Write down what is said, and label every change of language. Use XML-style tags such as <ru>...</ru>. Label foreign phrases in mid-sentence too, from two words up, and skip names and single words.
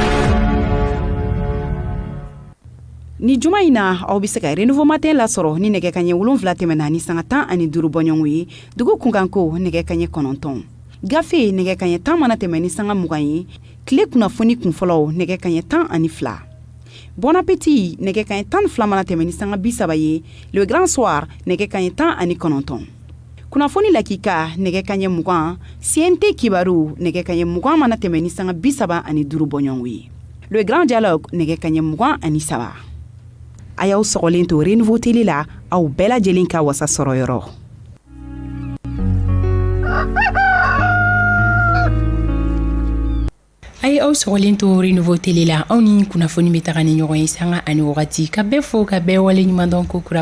<bm>ni juma in na aw bɛ se ka Renouveau Matin lasɔrɔ ni nɛgɛ kanɲɛ 7 tɛmɛna ni sanga 15 bɔɲɔgɔnw ye dugu kunkanko nɛgɛ kanɲɛ 9 gafe nɛgɛ kanɲɛ 10 mana tɛmɛ ni sanga 20 ye tile kunnafoni kunfɔlɔw nɛgɛ kanɲɛ 12 Bon appétit nɛgɛ kanɲɛ 12 mana tɛmɛ ni sanga 30 ye le grand soir nɛgɛ kanɲɛ 19 kunnafoni lakika nɛgɛ kanɲɛ 20 CNT kibaru nɛgɛ kanɲɛ 20 mana tɛmɛ ni sanga 35 bɔɲɔgɔnw ye le grand dialogue nɛgɛ kanɲɛ 23 a y'aw sɔgɔlen to Renouveau Télé la aw bɛɛ lajɛlen ka wasa sɔrɔ yɔrɔ ay aw sɔgɔlen to Renouveau Télé la aw ni kunnafoni bɛ taga ni ɲɔgɔn ye sanga ani wagati ka bɛɛ fo ka bɛɛ wale ɲuman dɔn ko kura</bm>